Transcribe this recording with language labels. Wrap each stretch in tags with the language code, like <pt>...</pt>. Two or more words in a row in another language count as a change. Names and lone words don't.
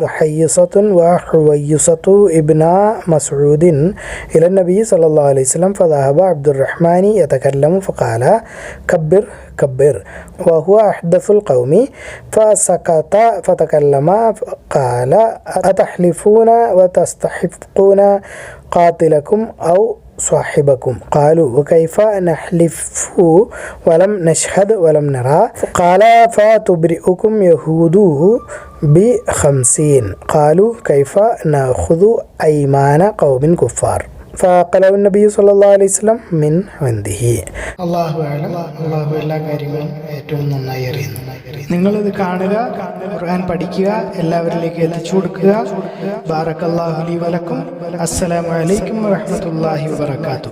<ar>ومحيصة وحويصة ابن مسعود مسعود إلى النبي صلى الله عليه وسلم فذهب عبد الرحمن يتكلم فقال كبر كبر وهو أحدث القوم فسكت فتكلم قال أتحلفون وتستحقون قاتلكم أو صاحبكم قالوا وكيف نحلف ولم نشهد ولم نرى قال فتبرئكم يهود ب50 قالوا كيف نأخذ أيمان قوم كفار فقاله النبي صلى الله عليه وسلم من عنده.</ar> <ml>അള്ളാഹു എല്ലാ കാര്യങ്ങളും ഏറ്റവും നന്നായി അറിയുന്നു. നിങ്ങളിത് കാണുക, ഖുർആൻ പഠിക്കുക, എല്ലാവരിലേക്ക് എത്തിച്ചു കൊടുക്കുക.</ml> <ar>بارك الله لي ولكم. السلام عليكم ورحمة الله وبركاته.</ar>